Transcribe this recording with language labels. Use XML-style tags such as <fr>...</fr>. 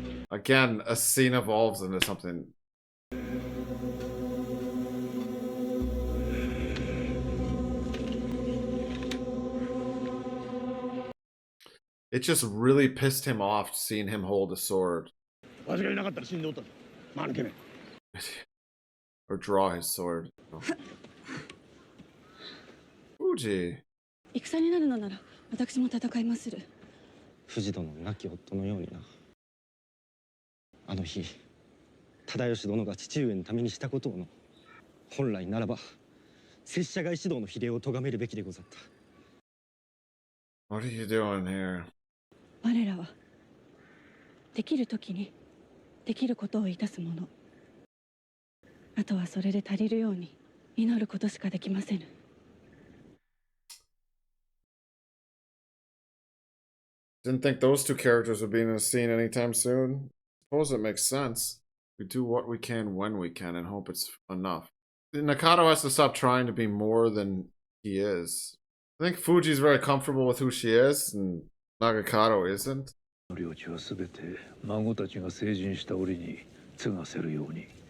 <en>Again, a scene evolves into something. It just really pissed him off seeing him hold a sword.</en> <ja>わしがいなかったら死んでおったぞ。間抜けめ。</ja> <en>Or draw his sword. Oh. Fuji.</en> <ja>戦になるのなら私も戦いまする。藤殿の亡き夫のようにな。あの日忠義殿が父上のためにしたことをの本来ならば拙者が一同の比例を咎めるべきでござった。</ja> <en>What are you doing here?</en> <ja>我らはできる時にできることをいたすもの。あとはそれで足りるように祈ることしかできませぬ。</ja> <en>Didn't think those 2 characters would be in a scene anytime soon. Suppose it makes sense. We do what we can when we can and hope it's enough. Nakado has to stop trying to be more than he is. I think Fuji's very comfortable with who she is, and Nagakado isn't.</en> <ja>領地はすべて孫たちが成人した折に継がせるように。</ja>